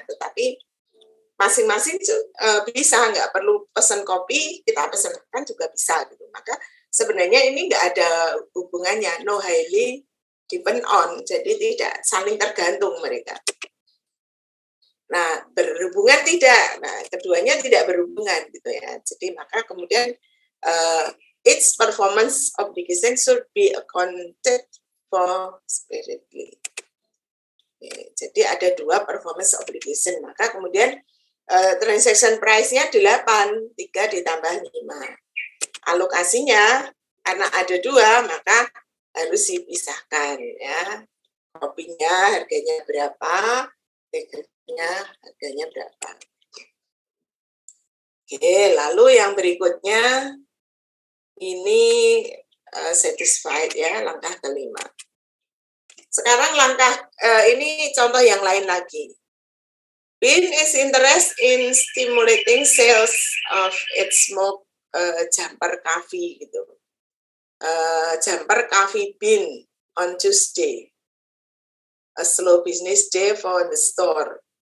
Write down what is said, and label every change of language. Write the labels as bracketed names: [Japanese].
[Indonesian] Tetapi masing-masing bisa, nggak perlu pesan kopi, kita pesankan juga bisa gitu. Maka sebenarnya ini nggak ada hubungannya, [English] no highly depend on, [Indonesian] jadi tidak saling tergantung mereka. Nah, berhubungan tidak. Nah, keduanya tidak berhubungan gitu ya. Jadi maka kemudian [English] its performance obligation should be accounted for separately. [Indonesian] Jadi ada dua performance obligation. Maka kemudian transaction price-nya 8, 3 ditambah 5. Alokasinya karena ada 2, maka harus dipisahkan ya. Kopinya harganya berapa, harganya berapa. Oke, lalu yang berikutnya ini satisfied ya, langkah kelima. Sekarang langkah ini contoh yang lain lagi. [English] BIN is interested in stimulating sales of its smoke jumper coffee [Indonesian] gitu. [English] Jumper coffee bean on Tuesday. A slow business day for the store.